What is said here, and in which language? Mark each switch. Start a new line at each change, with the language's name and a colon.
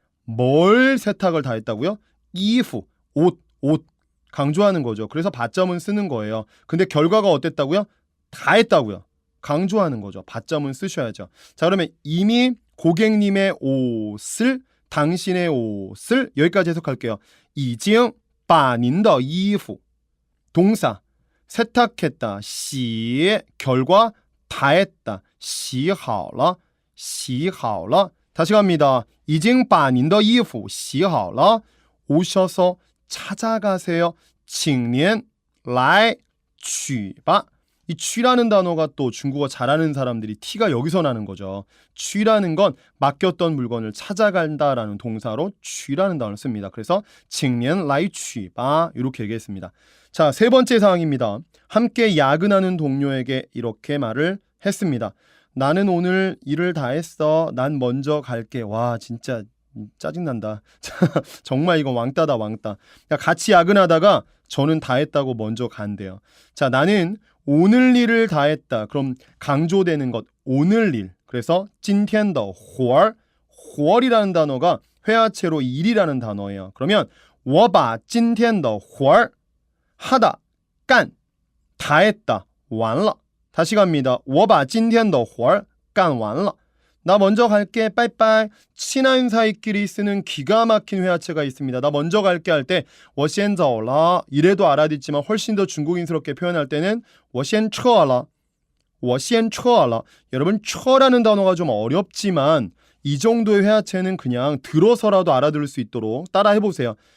Korean: 뭘 세탁을 다 했다고요? 이후, 옷 강조하는 거죠. 그래서 받자문 쓰는 거예요. 근데 결과가 어땠다고요? 다 했다고요. 강조하는 거죠. 받자문 쓰셔야죠. 자, 그러면 이미 고객님의 옷을 당신의 옷을 여기까지 해석할게요.
Chinese: 已经把您的衣服
Korean: 동사 세탁했다.
Chinese: 洗
Korean: 결과 다 했다.
Chinese: 洗好了洗好了
Korean: 다시 갑니다.
Chinese: 已经把您的衣服洗好了
Korean: 오셔서 찾아가세요.
Chinese: 请您来取吧.
Korean: 이 취라는 단어가 또 중국어 잘하는 사람들이 티가 여기서 나는 거죠. 취라는 건 맡겼던 물건을 찾아간다라는 동사로 취라는 단어를 씁니다. 그래서
Chinese: 请您来取吧
Korean: 이렇게 얘기했습니다. 자, 세 번째 상황입니다. 함께 야근하는 동료에게 이렇게 말을 했습니다. 나는 오늘 일을 다 했어. 난 먼저 갈게. 와, 진짜 짜증난다. 정말 이거 왕따다, 왕따. 그러니까 같이 야근하다가 저는 다 했다고 먼저 간대요. 자, 나는 오늘 일을 다 했다. 그럼 강조되는 것 오늘 일. 그래서
Chinese: 今天的活儿
Korean: 活이라는 단어가 회화체로 일이라는 단어예요.
Chinese: 그러면 我把今天的活儿
Korean: 하다, 깐, 다 했다,
Chinese: 完了.
Korean: 다시 갑니다.
Chinese: 我把今天的活儿干完了.
Korean: 나 먼저 갈게, 빠이빠이. 친한 사이끼리 쓰는 기가 막힌 회화체가 있습니다. 나 먼저 갈게 할 때
Chinese: 我先走了
Korean: 이래도 알아듣지만 훨씬 더 중국인스럽게 표현할 때는
Chinese: 我先撤了 我先撤了
Korean: 여러분, 撤라는 단어가 좀 어렵지만 이 정도의 회화체는 그냥 들어서라도 알아들을 수 있도록 따라해보세요.